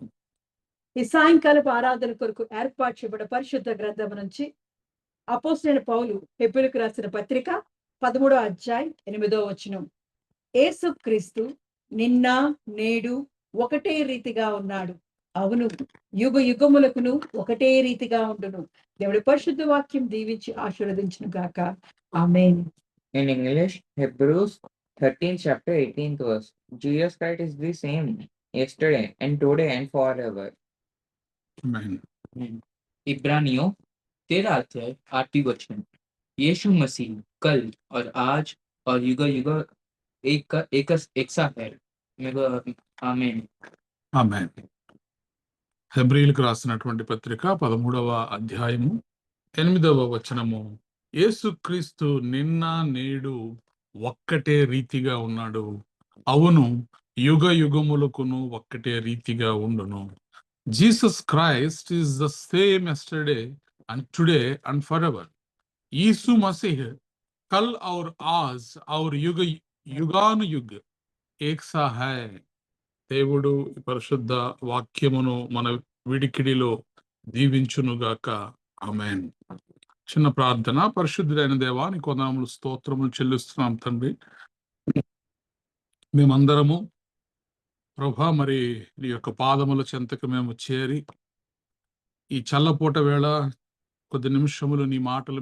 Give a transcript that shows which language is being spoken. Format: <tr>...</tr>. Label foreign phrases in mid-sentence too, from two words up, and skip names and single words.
<te>ఈ సాయంకాలపు ఆరాధన కొరకు ఏర్పాటు చేయబడిన పరిశుద్ధ గ్రంథం నుంచి అపోస్తలుడైన పౌలు హెబ్రీయులకు రాసిన పత్రిక 13వ అధ్యాయం 8వ వచనం. యేసు క్రీస్తు నిన్న నేడు ఒకటే రీతిగా ఉన్నాడు. అవును యుగ యుగములకును ఒకటే రీతిగా ఉండును. దేవుడి పరిశుద్ధ వాక్యం దీవించి ఆశీర్వదించును గాక. ఆమేన్.</te> <en>In English, Hebrews 13th chapter 18th verse. Jesus Christ is the same yesterday and today and forever.</en> <te>ఆమేన్.</te> <hi>इब्रानियों 13 अध्याय 8वीं वचन. यीशु मसीह कल और आज और युग युग एक सा है. आमीन.</hi> <te>ఆమేన్. హెబ్రీయులకు రాసినటువంటి పత్రిక 13వ అధ్యాయము 8వ వచనము. యేసుక్రీస్తు నిన్న నేడు ఒక్కటే రీతిగా ఉన్నాడు. అవును యుగ యుగములకును ఒక్కటే రీతిగా ఉండును.</te> <en>Jesus Christ is the same yesterday and today and forever.</en> <hi>यीशु मसीह कल और आज और युग युगानु युग एक सा है.</hi> <te>దేవుడు పరిశుద్ధ వాక్యమును మన విడికిడిలో దీవించునుగాక. ఆమేన్. చిన్న ప్రార్థన. పరిశుద్ధుడైన దేవా నీ కొందనామములు స్తోత్రములు చెల్లిస్తున్నాం తండ్రి. మేమందరము ప్రభా మరి నీ యొక్క పాదముల చెంతకు మేము చేరి ఈ చల్లపూట వేళ కొద్ది నిమిషములు నీ మాటలు</te>